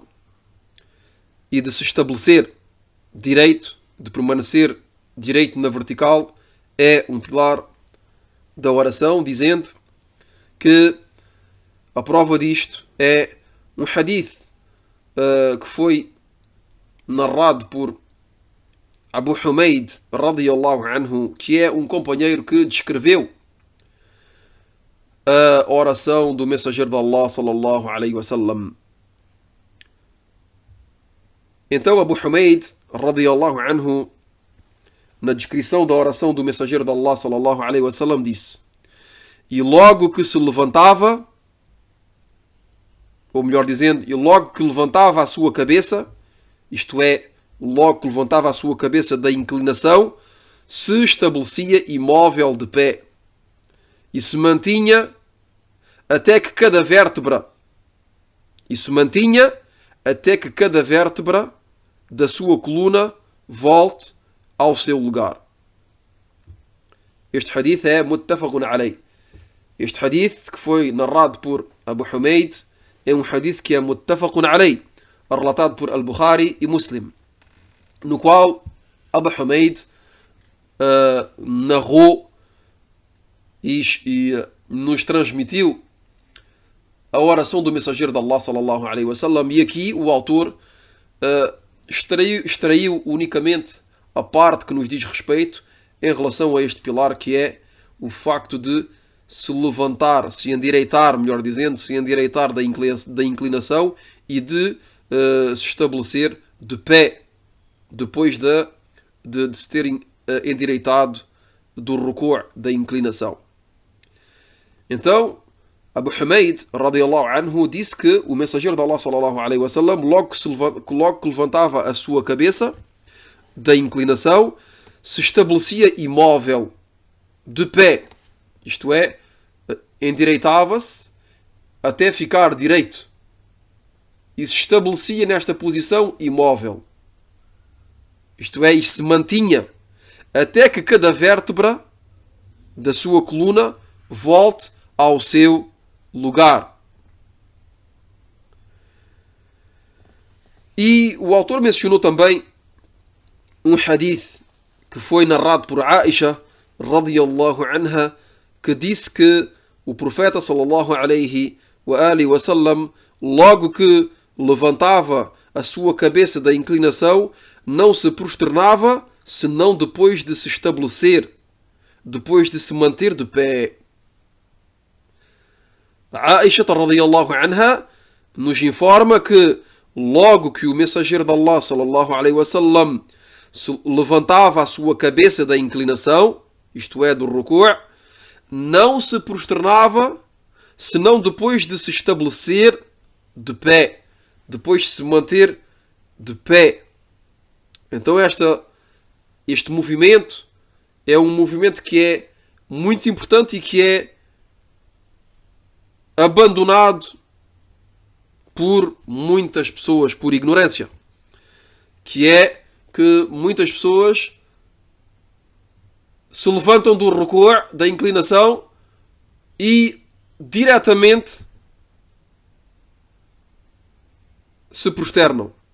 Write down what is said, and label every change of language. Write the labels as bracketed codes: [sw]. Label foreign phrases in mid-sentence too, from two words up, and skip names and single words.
[pt] e de se estabelecer direito, de permanecer direito na vertical, é um pilar da oração, dizendo que a prova disto é um hadith que foi narrado por Abu Humayd [ar] رضي الله عنه, [pt] que é um companheiro que descreveu a oração do mensageiro de Allah [ar] صلى الله عليه وسلم. [pt] Então Abu Humayd [ar] رضي الله عنه, [pt] na descrição da oração do mensageiro de Allah [ar] صلى الله عليه وسلم, [pt] disse: e logo que se levantava, ou melhor dizendo, e logo que levantava a sua cabeça, isto é, logo que levantava a sua cabeça da inclinação, se estabelecia imóvel de pé e se mantinha até que cada vértebra da sua coluna volte ao seu lugar. Este hadith é [ar] متفق عليه. [pt] Este hadith, que foi narrado por Abu Humayd, é um hadith que é [ar] متفق عليه, [pt] relatado por Al-Bukhari e Muslim, no qual Abu Humayd narrou e nos transmitiu a oração do mensageiro de Allah [ar] صلى الله عليه وسلم. [pt] E aqui o autor extraiu unicamente a parte que nos diz respeito em relação a este pilar, que é o facto de se levantar, se endireitar, melhor dizendo, se endireitar da inclinação e de se estabelecer de pé depois de se terem endireitado do ruku' da inclinação. Então Abu Humayd [ar] رضي الله عنه [pt] disse que o mensageiro de Allah [ar] صلى الله عليه [pt] wasallam, logo que levantava a sua cabeça da inclinação, se estabelecia imóvel de pé, isto é, endireitava-se até ficar direito e se estabelecia nesta posição imóvel, isto é, e se mantinha até que cada vértebra da sua coluna volte ao seu lugar. E o autor mencionou também um hadith que foi narrado por Aisha [ar] رضي الله عنها, [pt] que disse que o profeta [ar] صلى الله عليه وسلم, [pt] logo que levantava a sua cabeça da inclinação, não se prosternava senão depois de se estabelecer, depois de se manter de pé. Aisha [ar] رضي الله عنها [pt] nos informa que logo que o mensageiro de Allah [ar] صلى الله عليه وسلم [pt] levantava a sua cabeça da inclinação, isto é, do ruku', não se prosternava senão depois de se estabelecer de pé, depois de se manter de pé. Então este movimento é um movimento que é muito importante e que é abandonado por muitas pessoas por ignorância, que é que muitas pessoas se levantam do ruku', da inclinação, e diretamente se prosternam.